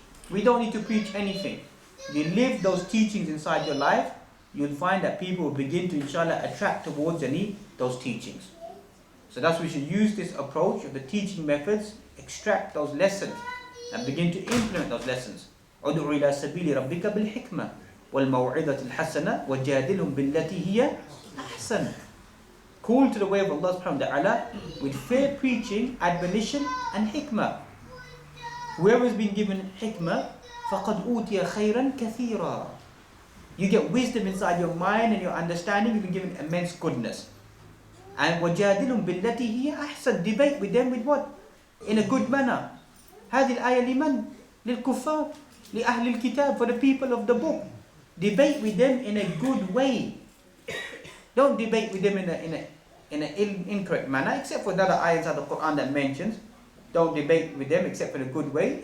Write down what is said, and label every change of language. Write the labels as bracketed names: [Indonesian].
[English] We don't need to preach anything. You live those teachings inside your life, you'll find that people will begin to, inshallah, attract towards those teachings. So that's why we should use this approach of the teaching methods, extract those lessons, and begin to implement those lessons. [Arabic] ادع إلى سبيل ربك بالحكمة والموعظة الحسنة وجادلهم بالتي هي أحسن. [English] Call to the way of Allah subhanahu wa ta'ala with fair preaching, admonition and hikmah. Whoever has been given hikmah, [Arabic] فَقَدْ أُوتِيَ خَيْرًا كَثِيرًا. [English] You get wisdom inside your mind and your understanding, you've been given immense goodness. [Arabic] And وَجَادِلُمْ بِالَّتِي هِيَ أَحْسَنُ. [English] Debate with them with what? In a good manner. [Arabic] هذه الآية لمن؟ للكفار لأهل الكتاب, [English] for the people of the book. Debate with them in a good way. Don't debate with them in an incorrect manner, except for another ayahs of the Quran that mentions, don't debate with them except for a good way.